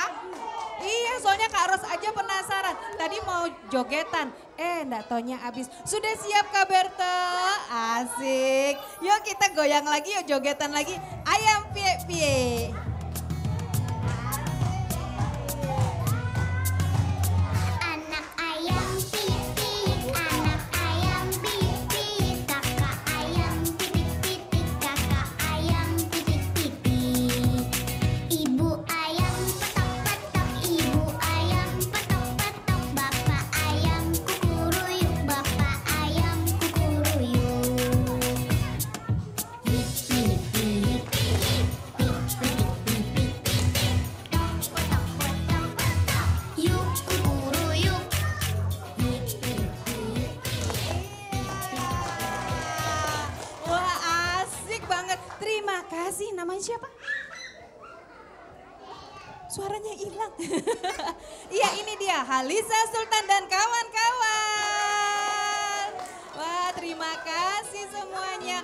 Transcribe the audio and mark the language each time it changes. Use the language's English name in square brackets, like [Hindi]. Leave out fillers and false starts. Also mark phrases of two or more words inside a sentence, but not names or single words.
[Indonesian] Iya soalnya Kak Ros aja penasaran. Tadi mau jogetan, enggak taunya abis. Sudah siap Kak Berto? Asik. Yuk kita goyang lagi, yuk jogetan lagi. Ayam pie pie. Anak ayam pipik, anak ayam pipik, kakak ayam pipik pipik, kakak ayam pipik pipik. Ibu ayam petok petok, ibu ayam petok petok, bapak ayam kukuruyuk, bapak ayam kukuruyuk. Pip pip pip pip pip pip pip pip. Petok petok petok petok, yuk kukuruyuk. Pip pip pip pip. Wah asik banget. Terima kasih. Namanya siapa? Suaranya hilang. Iya ini dia Halisa, Sultan dan kawan-kawan. Wah terima kasih semuanya.